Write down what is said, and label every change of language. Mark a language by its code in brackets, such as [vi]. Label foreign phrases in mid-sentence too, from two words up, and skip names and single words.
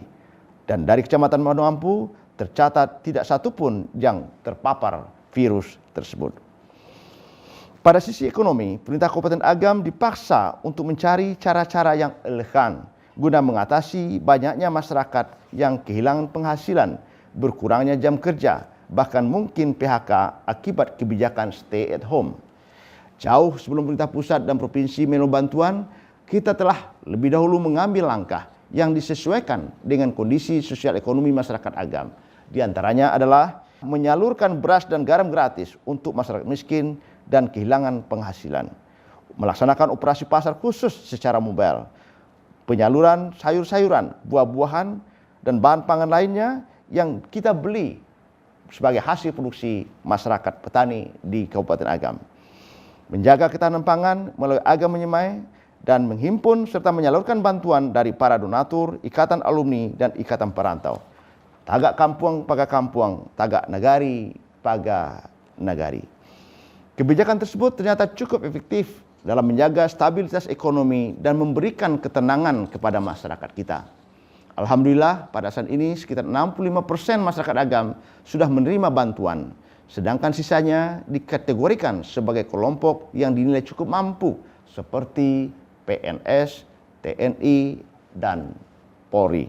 [id] Dan dari Kecamatan Banu Ampu tercatat tidak satupun yang terpapar virus tersebut. Pada sisi ekonomi, pemerintah Kabupaten Agam dipaksa untuk mencari cara-cara yang elegan guna mengatasi banyaknya masyarakat yang kehilangan penghasilan, berkurangnya jam kerja, bahkan mungkin PHK akibat kebijakan [en] stay at home. [id] Jauh sebelum pemerintah pusat dan provinsi menolak bantuan, kita telah lebih dahulu mengambil langkah yang disesuaikan dengan kondisi sosial ekonomi masyarakat Agam. Di antaranya adalah menyalurkan beras dan garam gratis untuk masyarakat miskin dan kehilangan penghasilan. Melaksanakan operasi pasar khusus secara mobile. Penyaluran sayur-sayuran, buah-buahan, dan bahan pangan lainnya yang kita beli sebagai hasil produksi masyarakat petani di Kabupaten Agam. Menjaga ketahanan pangan melalui Agam Menyemai dan menghimpun serta menyalurkan bantuan dari para donatur, ikatan alumni, dan ikatan perantau. [min] Tagak kampuang paga kampuang, tagak nagari paga nagari. [id] Kebijakan tersebut ternyata cukup efektif dalam menjaga stabilitas ekonomi dan memberikan ketenangan kepada masyarakat kita. Alhamdulillah pada saat ini sekitar 65% masyarakat Agam sudah menerima bantuan. sedangkan sisanya dikategorikan sebagai kelompok yang dinilai cukup mampu seperti PNS, TNI, dan Polri.